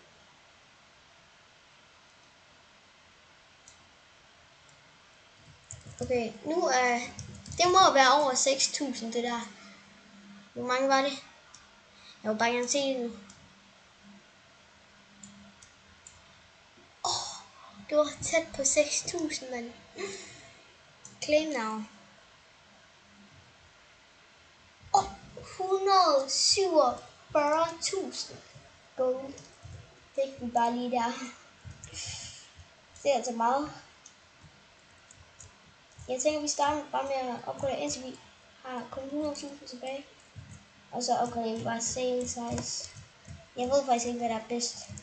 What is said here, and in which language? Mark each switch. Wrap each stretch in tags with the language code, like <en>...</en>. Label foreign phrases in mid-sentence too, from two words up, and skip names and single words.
<da>Okay, nu er... Det må være over 6.000, det der. Hvor mange var det? Jeg vil bare gerne se det nu. Det var tæt på 6.000, mand.</da> <en>Claim now. 147.000 gold.</en> <da>Fik vi bare lige der. Det er altså meget. Jeg tænker, vi starter bare med at opgradere, indtil vi har kun 100.000 tilbage. Og så opgraderer vi bare</da> <en>sail size.</en> <da>Jeg ved faktisk ikke, hvad der er bedst.</da>